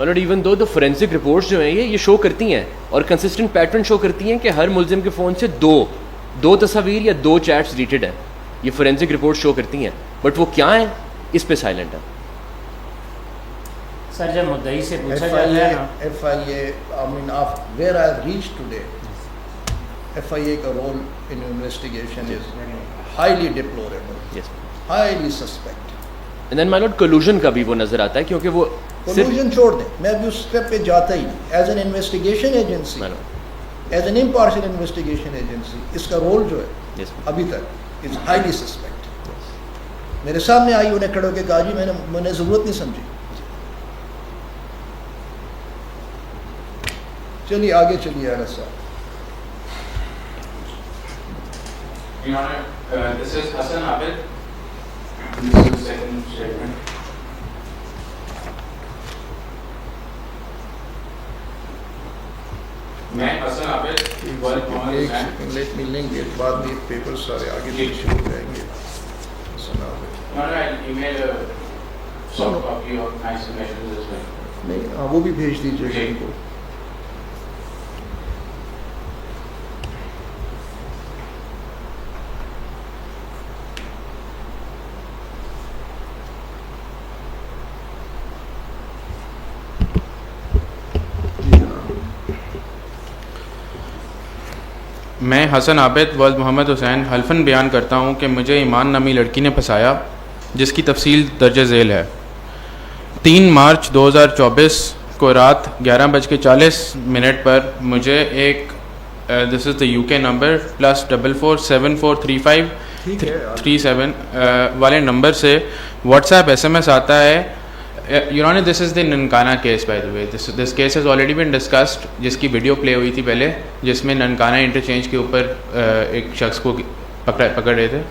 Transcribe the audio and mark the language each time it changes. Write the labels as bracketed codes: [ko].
[ur] اور even though forensic reports جو ہیں یہ شو کرتی ہیں اور کنسسٹنٹ پیٹرن شو کرتی ہیں کہ ہر ملزم کے فون سے دو تصاویر یا 2 چیٹس ڈیلیٹڈ ہیں. یہ فورینسک رپورٹ شو کرتی ہیں, بٹ وہ کیا ہیں اس پہ سائلنٹ ہے. سر جب مدعی سے پوچھا جاتا ہے نا, [en] FIA, I mean, where I have reached today, FIA کا role in investigation is highly deplorable, yes, highly suspect. and then my lord [ur] collusion کا بھی وہ نظر آتا ہے, کیونکہ وہ collusion چھوڑ دیں, میں ابھی اس اسٹیپ پہ جاتا ہی نہیں. [en] as an investigation agency, as an impartial investigation agency, [ur] اس کا رول جو ہے [en] yes, [ur] ابھی تک [en] Is highly suspect. [ur] میرے سامنے آئی, انہیں کھڑے ہو کے کہا جی میں نے ضرورت نہیں سمجھی. چلیے آگے چلیے انس صاحب. [en] Your Honor, this is Hassan Abid. This is the second statement. [ur] میں حسن عابد والد محمد حسین. [en] let me link it, [ur] بعد میں پیپر سارے آگے پیچھے ہو جائیں گے. حسن عابد [en] Your Honor, I'll email a soft copy of my submissions as well. [ur] نہیں, ہاں وہ بھی بھیج دیجیے گا ان کو. میں حسن عابد والد محمد حسین حلفاً بیان کرتا ہوں کہ مجھے ایمان نامی لڑکی نے پھنسایا, جس کی تفصیل درج ذیل ہے. 3 مارچ 2024 کو رات 11:40 پر مجھے ایک دس از دا UK نمبر +44743537 والے نمبر سے واٹس ایپ SMS آتا ہے. [en] Your Honor, this is the Nankana case by the way. This case has already been discussed, [ur] جس کی ویڈیو پلے ہوئی تھی پہلے, جس میں ننکانہ انٹرچینج کے اوپر ایک شخص کو پکڑ رہے تھے.